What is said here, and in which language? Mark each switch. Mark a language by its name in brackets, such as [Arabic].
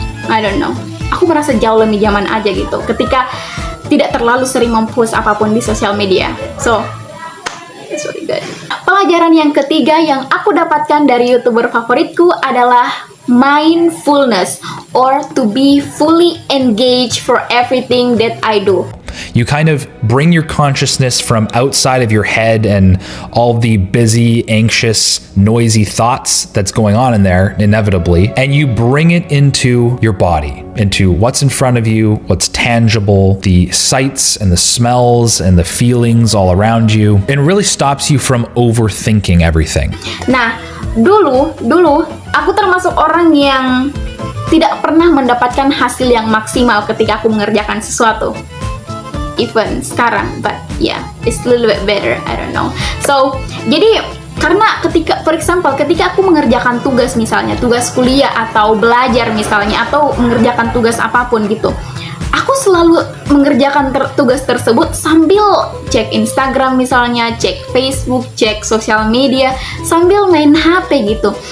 [English] I don't know, [Indonesian] aku merasa jauh lebih nyaman aja gitu ketika tidak terlalu sering mempost apapun di sosial media. [English] So it's really good. [Indonesian] Pelajaran yang ketiga yang aku dapatkan dari YouTuber favoritku adalah [English] mindfulness, or to be fully engaged for everything that I do. You kind of bring your consciousness from outside of your head and all the busy, anxious, noisy thoughts that's going on in there, inevitably, and you bring it into your body, into what's in front of you, what's tangible, the sights and the smells and the feelings all around you. It really stops you from overthinking everything. [Indonesian] Nah, dulu aku termasuk orang yang tidak pernah mendapatkan hasil yang maksimal ketika aku mengerjakan sesuatu. [English] Even sekarang, but yeah, it's a little bit better, I don't know. [Indonesian] So, jadi karena ketika, [English] for example, [Indonesian] ketika aku mengerjakan tugas, misalnya tugas kuliah atau belajar misalnya, atau mengerjakan tugas apapun gitu, aku selalu mengerjakan tugas tersebut sambil cek Instagram misalnya, cek Facebook, cek sosial media, sambil main HP gitu.